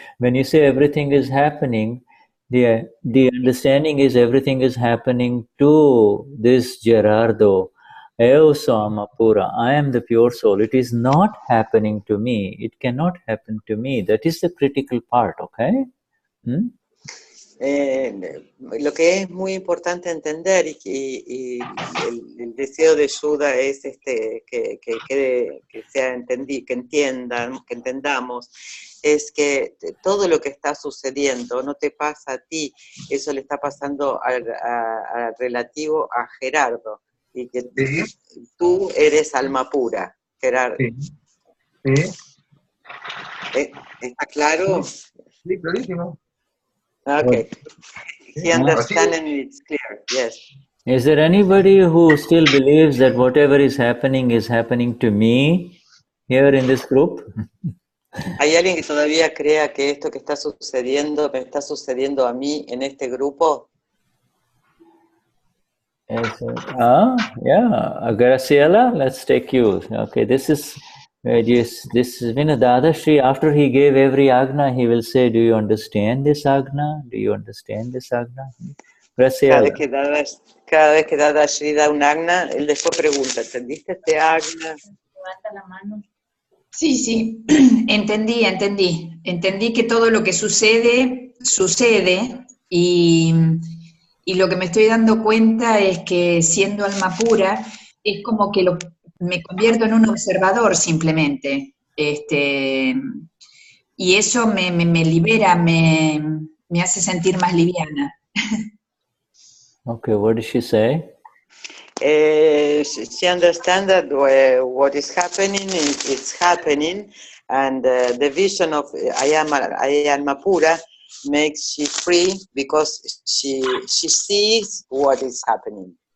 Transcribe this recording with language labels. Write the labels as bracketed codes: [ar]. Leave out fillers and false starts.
[en] When you say everything is happening, the understanding is everything is happening to this Gerardo. [pt] Eu sou Amapura. [en] I am the pure soul. It is not happening to me. It cannot happen to me. That is the critical part, okay? [es] Lo que es muy importante entender y el deseo de Shuddha es que sea que entendamos, es que todo lo que está sucediendo no te pasa a ti, eso le está pasando al relativo a Gerardo, y que tú eres alma pura, Gerardo. Sí. ¿Está claro? Sí, clarísimo. [en] Okay. He understands and it's clear, yes. Is there anybody who still believes that whatever is happening to me here in this group? [es] ¿Hay alguien que todavía crea que esto que está sucediendo me está sucediendo a mí en este grupo? [en] Yeah, Graciela, let's take you. Okay, this is Vishuddhatma. After he gave every Agna, he will say, do you understand this Agna? Do you understand this Agna? Graciela. [es] Cada vez que Dadashri da un Agna, él después pregunta, ¿entendiste este Agna? Levanta la mano. Sí, entendí que todo lo que sucede y lo que me estoy dando cuenta es que siendo alma pura es como que me convierto en un observador simplemente, y eso me libera, me hace sentir más liviana. [en] Okay, what did she say? She understands that what is happening is happening, and the vision of I am [es] alma pura [en] makes she free because she sees what is happening.